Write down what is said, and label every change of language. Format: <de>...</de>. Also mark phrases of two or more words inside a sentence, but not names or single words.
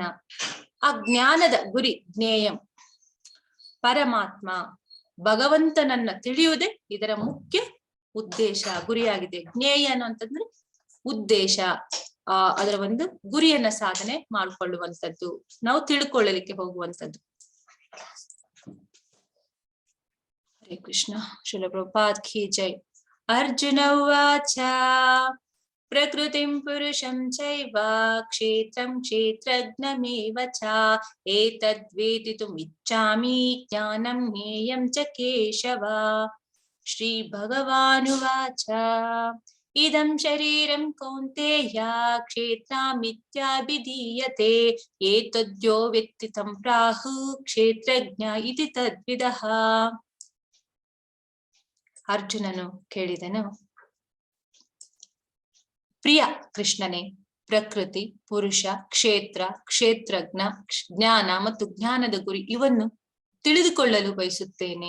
<kn>ಆ ಜ್ಞಾನದ ಗುರಿ ಜ್ಞೇಯಂ, ಪರಮಾತ್ಮ ಭಗವಂತನನ್ನ ತಿಳಿಯುವುದೇ ಇದರ ಮುಖ್ಯ ಉದ್ದೇಶ, ಗುರಿಯಾಗಿದೆ. ಜ್ಞೇಯ ಅನ್ನುವಂಥದ್ರೆ ಉದ್ದೇಶ, ಅದರ ಒಂದು ಗುರಿಯನ್ನ ಸಾಧನೆ ಮಾಡಿಕೊಳ್ಳುವಂಥದ್ದು, ನಾವು ತಿಳ್ಕೊಳ್ಳಲಿಕ್ಕೆ ಹೋಗುವಂಥದ್ದು. ಹರೇ ಕೃಷ್ಣ. ಶ್ರೀಲ ಪ್ರಭುಪಾದ್</kn> <hi>की जय.</hi> <sa>ಅರ್ಜುನ ಉವಾಚ ಪ್ರಕೃತಿಂ ಪುರುಷಂ ಚೈವ ಕ್ಷೇತ್ರಂ ಕ್ಷೇತ್ರಜ್ಞಮೇವ ಚ ಏತದ್ವೇದಿತುಮಿಚ್ಛಾಮಿ ಜ್ಞಾನಂ ಜ್ಞೇಯಂ ಚ ಕೇಶವ. ಶ್ರೀ ಭಗವಾನುವಾಚ ಇದಂ ಶರೀರಂ ಕೌಂತೆಯ ಕ್ಷೇತ್ರಮಿತ್ಯಭಿಧೀಯತೆ ಏತದ್ಯೋ ವೇತ್ತಿ ತಂ ಪ್ರಾಹು ಕ್ಷೇತ್ರಜ್ಞ ಇತಿ ತದ್ವಿದಃ.</sa> <kn>ಅರ್ಜುನನು ಕೇಳಿದನು, ಪ್ರಿಯ ಕೃಷ್ಣನೇ, ಪ್ರಕೃತಿ, ಪುರುಷ, ಕ್ಷೇತ್ರ, ಕ್ಷೇತ್ರಜ್ಞ, ಜ್ಞಾನ ಮತ್ತು ಜ್ಞಾನದ ಗುರಿ ಇವನ್ನು ತಿಳಿದುಕೊಳ್ಳಲು ಬಯಸುತ್ತೇನೆ.</kn>